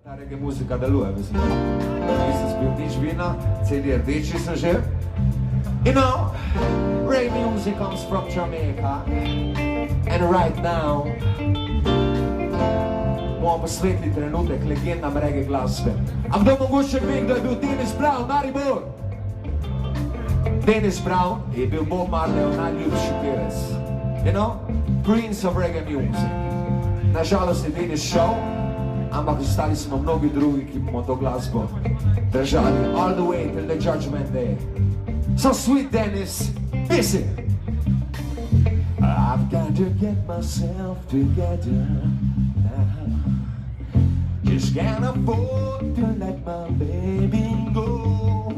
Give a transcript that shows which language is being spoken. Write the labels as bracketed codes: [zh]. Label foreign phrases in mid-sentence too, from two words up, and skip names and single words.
[sl] reggae muzika deluje, mislim. Nisem spil nič vina, celi rdeči sem že. [en] You know, reggae music comes from Jamaica. And right now, [sl] bomo posvetili trenutek legendam reggae glasbe. A kdo mogoče ve, kdo je bil Dennis Brown, Maribor? Dennis Brown je bil Bob Marleyov najljubši pevec. [en] You know, Prince of reggae music. [sl] Nažalost je Dennis šel, ampak ostali smo mnogi drugi, ki bomo to glasbo držali [en] all the way till the judgment day. So sweet Dennis, listen. I've got to get myself together now. Just can't afford to let my baby go.